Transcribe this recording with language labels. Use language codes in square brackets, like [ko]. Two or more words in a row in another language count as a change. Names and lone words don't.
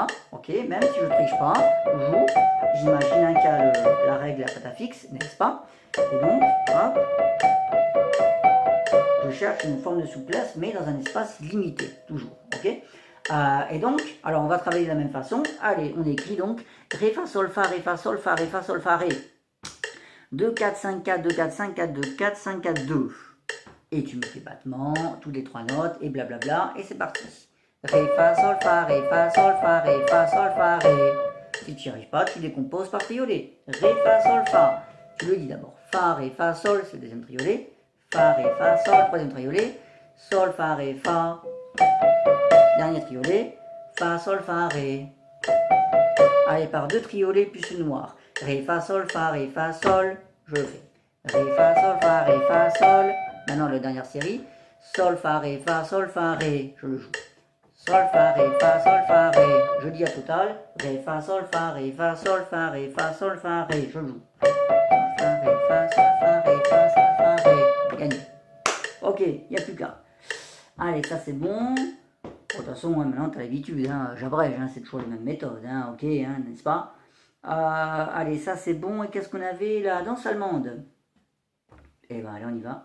[fr] Ok, même si je ne triche pas, toujours, j'imagine qu'il y a la règle à pata fixe, n'est-ce pas? Et donc, hop. Je cherche une forme de souplesse, mais dans un espace limité, toujours, ok. Et donc, alors on va travailler de la même façon. Allez, on écrit donc Ré, Fa, Sol, Fa, Ré, Fa, Sol, Fa, Ré, Fa, Sol, Fa, Ré. 2, 4, 5, 4, 2, 4, 5, 4, 2, 4, 5, 4, 2. Et tu mets tes battements, toutes les 3 notes, et blablabla, et c'est parti. Ré, Fa, Sol, Fa, Ré, Fa, Sol, Fa, Ré, Fa, Sol, Fa, Ré. Si tu n'y arrives pas, tu décomposes par triolet. Ré, Fa, Sol, Fa. Tu le dis d'abord. Fa, Ré, Fa, Sol, c'est le deuxième triolet. Fa, Ré, Fa, Sol, troisième triolet. Sol, Fa, Ré, Fa. Dernier triolet. Fa, Sol, Fa, Ré. Allez, par 2 triolets plus une noire. Ré, Fa, Sol, Fa, Ré, Fa, Sol. Je le fais. Ré, Fa, Sol, Fa, Ré, Fa, Sol. Maintenant, la dernière série. Sol, Fa, Ré, Fa, Sol, Fa, Ré. Je le joue. Sol, Fa, Ré, Fa, Sol, Fa, Ré. Je dis à total. Ré, Fa, Sol, Fa, Ré, Fa, Sol, Fa, Ré, Fa, Sol, Fa, Ré. Je joue. Fa, Ré, Fa, Sol, Fa, Ré, Fa, Sol, Fa, Ré. Gagné. Ok, il n'y a plus qu'à. Allez, ça c'est bon. De toute façon, maintenant tu as l'habitude. Hein. J'abrège, hein, c'est toujours les mêmes méthodes. Hein, ok, hein, n'est-ce pas? Allez, ça c'est bon. Et qu'est-ce qu'on avait? La danse allemande. Eh bien, allez, on y va.